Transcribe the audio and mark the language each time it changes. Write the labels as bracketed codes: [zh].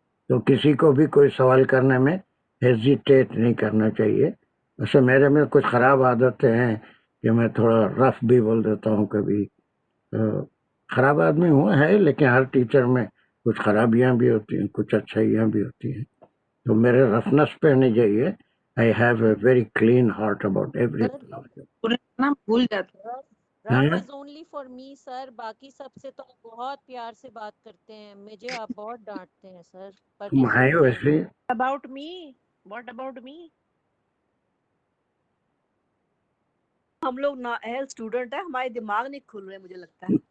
[ur] تو کسی کو بھی کوئی سوال کرنے میں ہیزیٹیٹ نہیں کرنا چاہیے. ویسے میرے میں کچھ خراب عادتیں ہیں کہ میں تھوڑا رف بھی بول دیتا ہوں کبھی. خراب آدمی ہوں ہے, لیکن ہر ٹیچر میں کچھ خرابیاں بھی ہوتی ہیں, کچھ اچھائیاں بھی ہوتی ہیں. تو میرے رفنس پہ نہیں جائیے. [en] I have a very clean heart about everything. [ur] بھول جاتا [en] rough is only for me sir, [ur] باقی سب سے تو آپ بہت پیار سے بات کرتے ہیں, مجھے آپ بہت ڈانٹتے ہیں سر. تم ہے ویسے [en] About me, what about me? [ur] ہم لوگ نااہل اسٹوڈنٹ ہیں, ہمارے دماغ نہیں کھل رہے مجھے لگتا ہے.